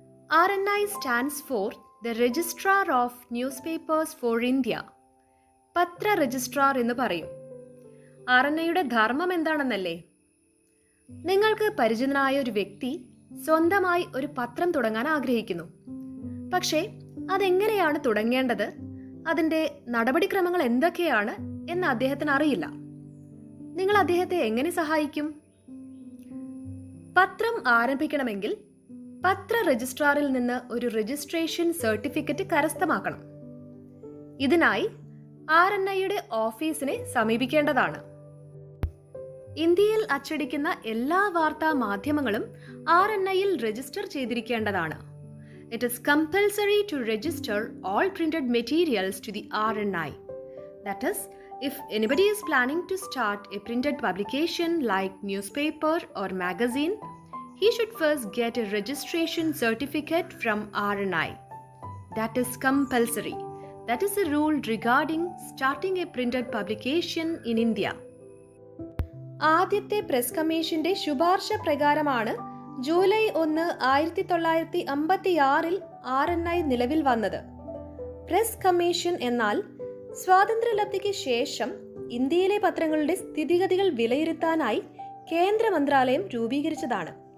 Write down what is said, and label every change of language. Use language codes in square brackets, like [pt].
[en] RNI stands for the Registrar of Newspapers for India. [ml] പത്ര registrar എന്ന് പറയും. RNIയുടെ ധർമ്മം എന്താണെന്നല്ലേ? നിങ്ങൾക്ക് പരിചിതനായ ഒരു വ്യക്തി സ്വന്തമായി ഒരു പത്രം തുടങ്ങാൻ ആഗ്രഹിക്കുന്നു. പക്ഷേ അതെങ്ങനെയാണ് തുടങ്ങേണ്ടത്, അതിൻ്റെ നടപടിക്രമങ്ങൾ എന്തൊക്കെയാണ് എന്ന് അദ്ദേഹത്തിന് അറിയില്ല. നിങ്ങൾ അദ്ദേഹത്തെ എങ്ങനെ സഹായിക്കും? പത്രം ആരംഭിക്കണമെങ്കിൽ പത്ര രജിസ്ട്രാറിൽ നിന്ന് ഒരു രജിസ്ട്രേഷൻ സർട്ടിഫിക്കറ്റ് കരസ്ഥമാക്കണം. ഇതിനായി RNIയുടെ ഓഫീസിനെ സമീപിക്കേണ്ടതാണ്. ഇന്ത്യയിൽ അച്ചടിക്കുന്ന എല്ലാ വാർത്താ മാധ്യമങ്ങളും RNIയിൽ register ചെയ്തിരിക്കേണ്ടതാണ്. [en] It is compulsory to register all printed materials to the RNI. That is, if anybody is planning to start a printed publication like newspaper or magazine, he should first get a registration certificate from RNI. That is compulsory. That is a rule regarding starting a printed publication in India. [ml] ആദ്യത്തെ press കമ്മീഷന്റെ ശുപാർശ പ്രകാരമാണ് July 1, 1956 RNI നിലവിൽ വന്നത്. Press commission എന്നാൽ സ്വാതന്ത്ര്യലബ്ധിക്ക് ശേഷം ഇന്ത്യയിലെ പത്രങ്ങളുടെ സ്ഥിതിഗതികൾ വിലയിരുത്താനായി കേന്ദ്ര മന്ത്രാലയം രൂപീകരിച്ചതാണ്.